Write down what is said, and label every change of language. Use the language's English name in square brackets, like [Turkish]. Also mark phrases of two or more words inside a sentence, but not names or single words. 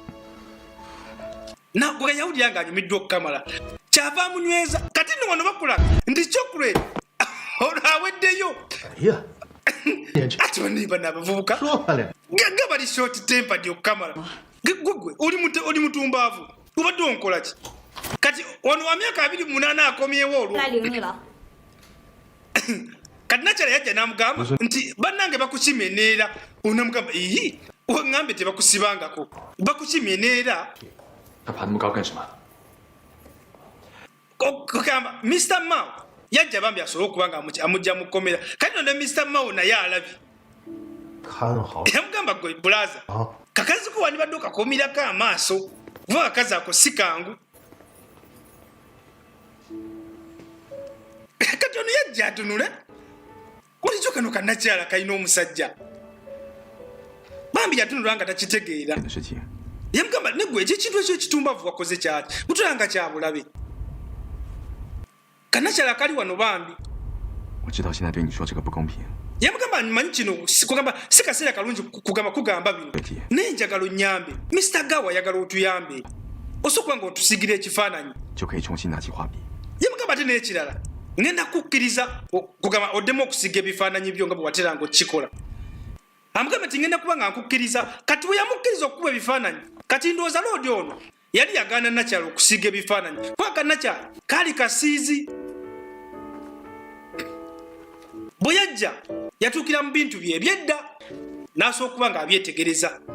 [Ganda] gwe yawulira nga anyumiddwa okukamala kyava amunyweza kati no wano bakula nti chocolate aweddeyo ati banibana abavubuka nga bali [English] short tempered [Ganda] okukamala gwe oli mutumbaavu obadde onkola ki kati wano wa myaka 28 akomyewo olwo [Chinese] 来领你了。 [Ganda] kati nakyala yajja n'amugamba nti bannange bakukimeneera onamugamba ii waŋŋambe tebakusibangako bakukimeneera [Chinese] 他爬那么高干什么？ [Ganda] kugamba Mr. Mao yajja bambi asobole okuba nga amugja mu kkomera kati no ne Mr. Mao naye alabye [Chinese] 看好 [Ganda] yamugamba gwe bulaza kakazi ko wandibadde okakomirako amaaso kuba akazi ako si kangu kati ono yajja atunule bulijjo kano kannakyala kalina omusajja bambi yatunulwa nga takitegeera [Chinese] 的事情， [Ganda] yamugamba negwe ekyo ekintu ekyo ekitumbavu wakoze kyaki butulanga kyabulabe kannakyala kali wano bambi [Chinese] 我知道现在对你说这个不公平， [Ganda] yamugamba manyi kino kugamba si kaseera kalungi kugamba bino naye njagala onyambe Mr. Gawa ayagala otuyambe osobola nga otusigira ekifaananyi [Chinese] 就可以重新拿起画笔。 [Ganda] yamugamba ate n'ekirala ngenda kukkiriza kugamba oddemu okusiga ebifaananyi byo nga bwe wateranga okukikola amugamba nti ngenda kuba nga nkukkiriza kati bwe yamukkiriza okukuba ebifaananyi kati ndowooza loodi ono yali yagaana nakyala okusiga ebifaananyi kubanga nakyala kaali kasiizi bwe yajja yatuukira mu bintu bye ebyedda n'asobola okuba nga abyetegereza